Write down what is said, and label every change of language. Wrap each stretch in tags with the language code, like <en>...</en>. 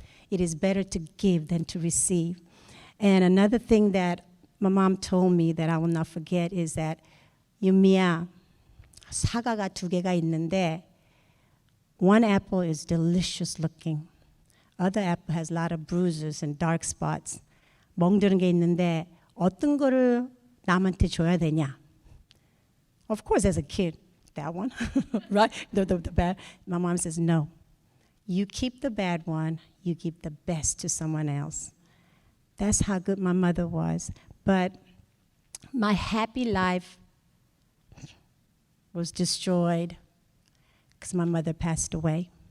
<en>It is better to give than to receive. And another thing that my mom told me that I will not forget is that, 유미야,</en> <ko>사과가 2개가 있는데,</ko> <en>one apple is delicious looking. Other apple has a lot of bruises and dark spots.</en> <ko>멍드는 게 있는데 어떤 거를 남한테 줘야 되냐?</ko> <en>Of course, as a kid, that one, right? The bad. My mom says, no. You keep the bad one, you give the best to someone else. That's how good my mother was. But my happy life was destroyed because my mother passed away.</en>